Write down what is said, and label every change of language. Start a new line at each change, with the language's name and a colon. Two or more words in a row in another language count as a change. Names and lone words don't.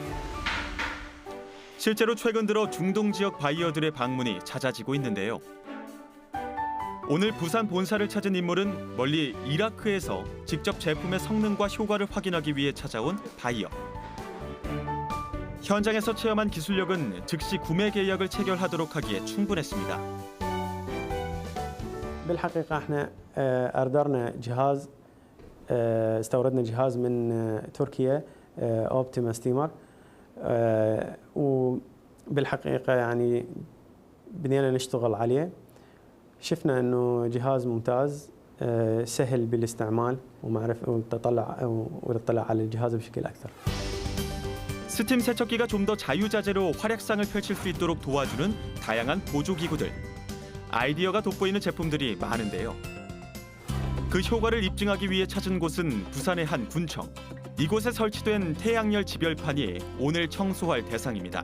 Korean: 실제로 최근 들어 중동 지역 바이어들의 방문이 잦아지고 있는데요. 오늘 부산 본사를 찾은 인물은 멀리 이라크에서 직접 제품의 성능과 효과를 확인하기 위해 찾아온 바이어. 현장에서 체험한 기술력은 즉시 구매 계약을 체결하도록 하기에 충분했습니다.
Arabic: بالحقيقة احنا أردرنا جهاز استوردنا جهاز من تركيا اوبتيما ستيمر بالحقيقة يعني بدينا نشتغل عليه شفنا إنه جهاز ممتاز سهل بالاستعمال ونطلع على الجهاز بشكل أكثر.
Korean: 스팀 세척기가 좀 더 자유자재로 활약상을 펼칠 수 있도록 도와주는 다양한 보조기구들. 아이디어가 돋보이는 제품들이 많은데요. 그 효과를 입증하기 위해 찾은 곳은 부산의 한 군청. 이곳에 설치된 태양열 지별판이 오늘 청소할 대상입니다.